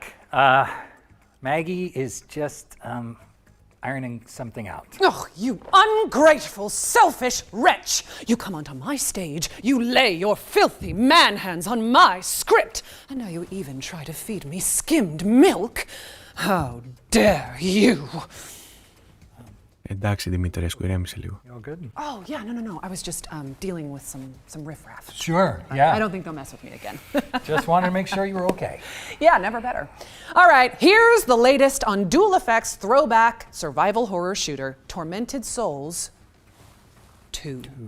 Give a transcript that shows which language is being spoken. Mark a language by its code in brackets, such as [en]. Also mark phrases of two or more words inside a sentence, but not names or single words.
[en] Maggie is just ironing something out. Oh, you ungrateful, selfish wretch! You come onto my stage, you lay your filthy man hands on my script, and now you even try to feed me skimmed milk? How dare you! [el] Εντάξει, Δημήτρη, ηρέμησε λίγο. [en] You're good. Oh, yeah, no. I was just dealing with some riffraff. Sure, yeah. I don't think they'll mess with me again. Just wanted to make sure you were okay. Yeah, never better. All right, here's the latest on Dual Effects throwback survival horror shooter, Tormented Souls 2.